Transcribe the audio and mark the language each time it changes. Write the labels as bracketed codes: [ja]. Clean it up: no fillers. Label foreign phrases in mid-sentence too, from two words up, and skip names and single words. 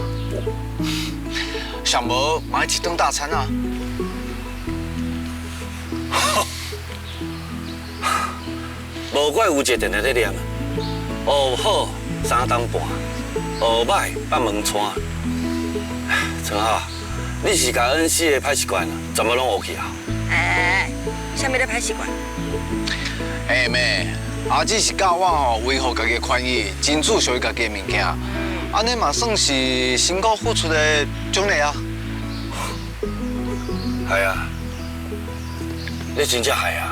[nan] 上无买一顿大餐啊！无怪有一个定定咧念，学好3顿半，学歹放门窗。真好，你是甲恩师的歹习惯全部拢学去啊？啥物咧歹习惯？妹，阿姊是教我吼维护家己的权益，争取属于家己的物件，安尼嘛算是辛苦付出的奖励啊。系啊，你真正系啊！